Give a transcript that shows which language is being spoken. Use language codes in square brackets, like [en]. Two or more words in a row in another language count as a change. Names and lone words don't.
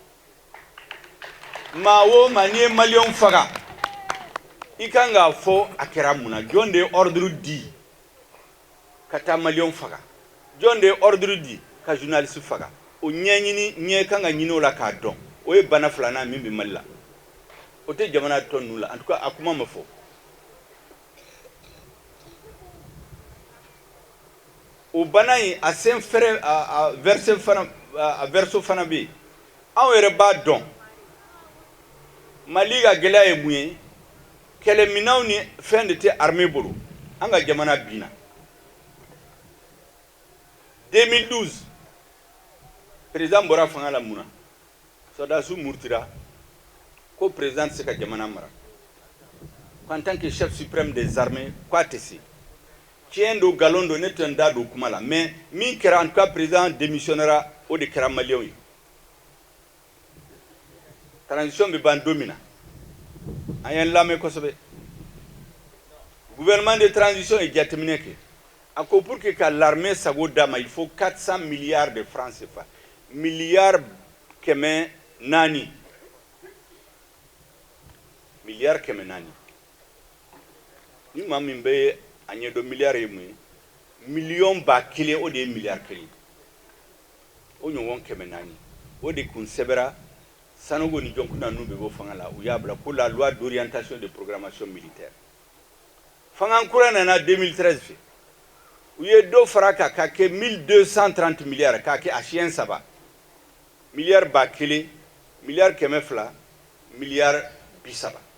[bm] maa o maa n'i ye maliyɛnw faga i kan k'a fɔ a kɛra mun na jɔn de ye ordre di ka taa maliyɛnw faga jɔn de ye ordre di ka journaliste faga o ɲɛɲini ɲɛ kan ka ɲini o la k'a dɔn o ye bana filanan min bɛ Mali la o tɛ jamana tɔ ninnu la [fr] en tout cas [bm] a kuma ma fɔ o bana in a sen fɛrɛ a verso fana bɛ yen anw yɛrɛ b'a dɔn Mali ka gɛlɛya ye mun ye kɛlɛminɛnw ni fɛn de tɛ armée bolo an ka jamana binna 2012 président bɔra fanga la mun na Sɔrdasiw murutira ko président tɛ se ka jamana mara [fr] en tant que chef suprême des armées [bm] k'a tɛ se tiɲɛ don nkalon don ne tɛ n da don kuma la mais min kɛra [fr] en tout cas président démissionnera [bm] o de kɛra maliyɛnw ye transition bɛ ban don min na an ye n lamɛn kosɛbɛ [fr] gouvernement de transition [bm] ye jateminɛ kɛ a ko [fr] pour que [bm] ka l'armée sago d'a ma [fr] il faut 400 milliards de francs CFA [bm] miliyari 400 miliyari 400 ni maa min bɛ a ɲɛdɔn miliyari ye mun ye miliyɔn 1000 o de ye miliyari 1 o ɲɔgɔn 400 o de kun sɛbɛra Sanogo ni Jonkuna ninnu bɛ bɔ fanga la u y'a bila ko la [fr] loi d'orientation de programmation militaire [bm] fanga kura nana 2013 fɛ u ye dɔ fara kan k'a kɛ 1230 miliyari k'a kɛ a siɲɛ 3 miliyari 1000 miliyari 200 miliyari 30